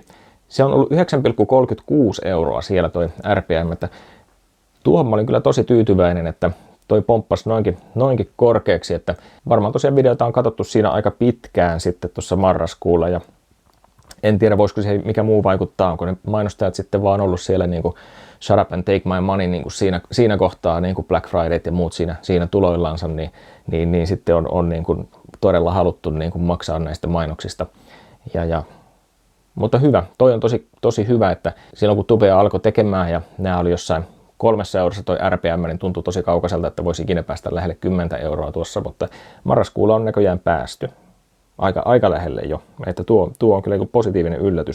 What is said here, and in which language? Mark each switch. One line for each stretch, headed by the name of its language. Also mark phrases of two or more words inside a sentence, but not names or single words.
Finnish: Se on ollut 9,36 € siellä toi RPM, että tuohon mä olin kyllä tosi tyytyväinen, että toi pomppasi noinkin korkeaksi, että varmaan tosiaan videoita on katsottu siinä aika pitkään sitten tuossa marraskuulla ja en tiedä voisiko se mikä muu vaikuttaa, onko ne mainostajat sitten vaan ollut siellä niin kuin
English: shut up and take my money
Finnish: niin kuin siinä kohtaa niin kuin Black Friday ja muut siinä tuloillansa, niin sitten on niin kuin todella haluttu niin kuin maksaa näistä mainoksista. Mutta hyvä, toi on tosi hyvä, että silloin kun Tubea alkoi tekemään ja nämä oli jossain 3 € toi RPM, niin tuntuu tosi kaukaiselta, että voisi ikinä päästä lähelle 10 € tuossa, mutta marraskuulla on näköjään päästy aika lähelle jo, että tuo on kyllä positiivinen yllätys.